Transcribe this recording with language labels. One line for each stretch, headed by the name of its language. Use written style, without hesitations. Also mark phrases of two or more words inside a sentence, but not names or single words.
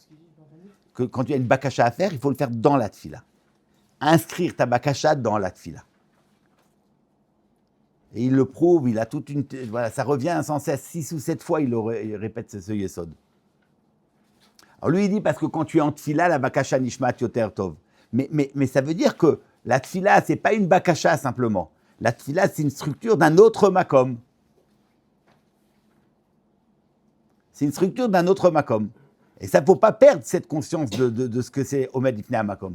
French: Que quand tu as une bakasha à faire, il faut le faire dans la tfila. Inscrire ta bakasha dans la tfila. Et il le prouve, il a toute une... Voilà, ça revient sans cesse, 6 ou 7 fois, il répète ce yesod. Alors lui, il dit, parce que quand tu es en tfila,
Hebrew: הבקשה נשמעת יותר טוב.
French: Mais ça veut dire que la tfila, c'est pas une bakasha simplement. La tfila, c'est une structure d'un autre makom. C'est une structure d'un autre makom. Et ça ne faut pas perdre cette conscience de ce que c'est
Hebrew: עומד לפני מקום.